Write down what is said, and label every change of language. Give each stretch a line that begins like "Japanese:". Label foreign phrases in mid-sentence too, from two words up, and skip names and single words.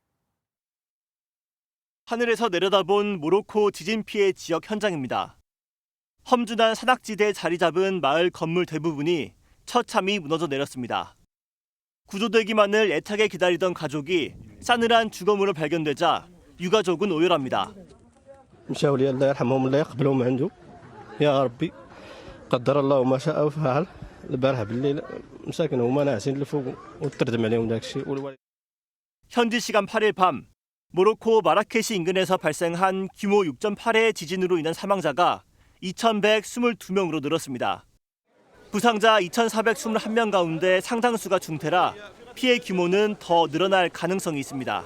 Korean: 하늘에서 내려다본 모로코 지진 피해 지역 현장입니다. 험준한 산악지대에 자리 잡은 마을 건물 대부분이 처참히 무너져 내렸습니다. 구조되기만을 애타게 기다리던 가족이 싸늘한 주거물로 발견되자 유가족은 오열합니다.
Arabic: قدر الله وما شاء فعل البارحه بالليل مساكن هما ناعسين لفوق وتردم عليهم داك الشيء.
Korean: 현지 시간 8일 밤 모로코 마라케시 인근에서 발생한 규모 6.8의 지진으로 인한 사망자가 2,122명으로 늘었습니다. 부상자 2,421명 가운데 상당수가 중태라 피해 규모는 더 늘어날 가능성이 있습니다.